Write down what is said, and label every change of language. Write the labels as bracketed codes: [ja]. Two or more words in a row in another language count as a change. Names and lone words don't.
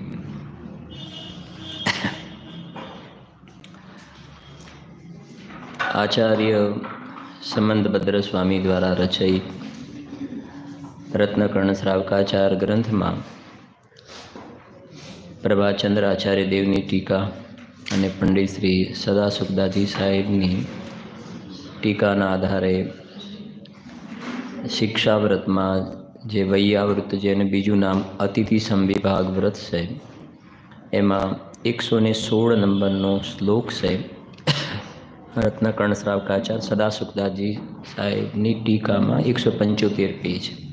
[hi] आचार्य समंतभद्र स्वामी द्वारा रचित रत्नकर्ण श्रावकाचार ग्रंथ में प्रभाचंद्र आचार्य देवनी टीका [gu] અને પંડિત શ્રી સદાસુખદાસજી સાહેબની ટીકાના આધારે શિક્ષાવ્રતમાં જે વૈયાવ્રત જેને બીજું નામ અતિથિ સંવિભાગ વ્રત છે એમાં 116 નંબરનો શ્લોક છે રત્નકर्ण શ્રાવકાચાર સદાસુખદાસજી સાહેબની ટીકામાં 175 પેજ।